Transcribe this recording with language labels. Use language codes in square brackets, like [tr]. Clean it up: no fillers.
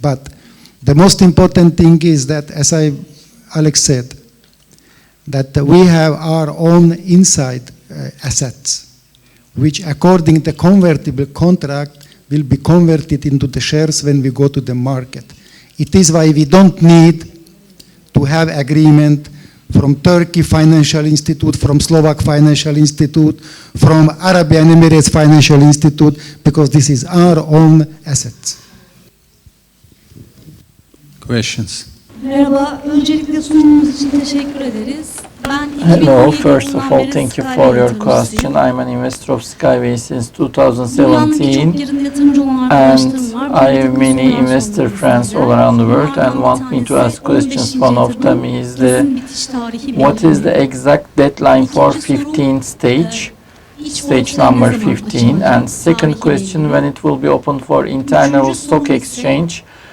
[en] But the most important thing is that, as Alex said, that we have our own inside assets, which according to the convertible contract will be converted into the shares when we go to the market. It is why we don't need to have agreement from Turkey Financial Institute, from Slovak Financial Institute, from Arabian Emirates Financial Institute, because this is our own assets. Questions? [tr] Merhaba, öncelikle sunumunuz için teşekkür ederiz. [en] Hello, first of all, thank you for your question. I'm an investor of Skyway since 2017, and I have many investor friends all around the world and want me to ask questions. One of them is what is the exact deadline for 15th stage number 15, and second question, when it will be open for internal stock exchange,